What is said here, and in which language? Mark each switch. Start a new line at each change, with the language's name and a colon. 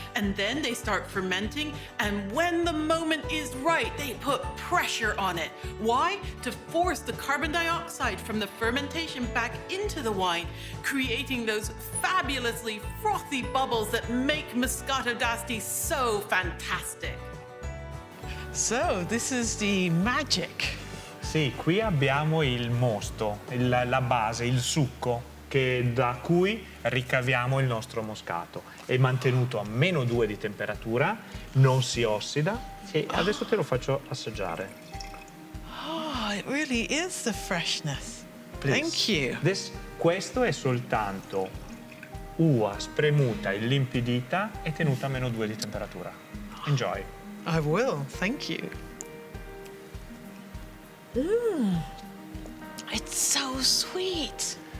English: And then they start fermenting, and when the moment is right, they put pressure on it. Why? To force the carbon dioxide from the fermentation back into the wine, creating those fabulously frothy bubbles that make Moscato d'Asti so fantastic. So, this is the magic.
Italian: Sì, qui abbiamo il mosto, la base, il succo da cui ricaviamo il nostro moscato. È mantenuto a -2 di temperatura, non si ossida e adesso te lo faccio assaggiare.
English: Oh, it really is the freshness. Please. Thank you.
Italian: Questo è soltanto uva spremuta, illimpidita e tenuta a -2 di temperatura.
English: Enjoy. I will, thank you. It's so sweet.